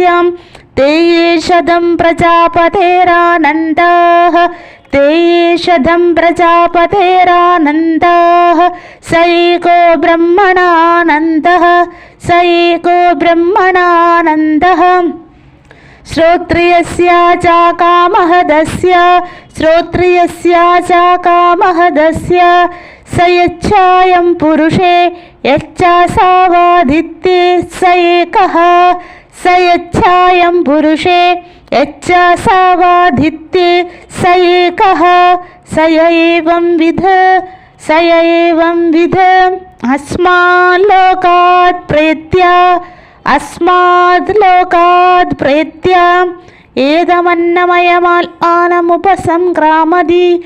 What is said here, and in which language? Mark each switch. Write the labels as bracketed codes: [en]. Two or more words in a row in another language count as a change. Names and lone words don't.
[sa] തേ യേഷധം പ്രജാപതേരാനന്ദഃ തേ യേഷധം പ്രജാപതേരാനന്ദഃ സ ഏകോ ബ്രഹ്മണാനന്ദഃ സ ഏകോ ബ്രഹ്മണാനന്ദഃ ശ്രോത്രിയസ്യ ച കാമഹദസ്യ ശ്രോത്രിയസ്യ ച കാമഹദസ്യ സ യച്ഛായം പുരുഷേ യച്ഛാസാവാദിത്യേ സ ഏകഃ സ യച്ഛായം പുരുഷേ यच्च सवाधित्ये स एकः स एवं विध अस्मात् लोकात् प्रेत्य एतमन्नमयमात्मानमुपसंक्रामति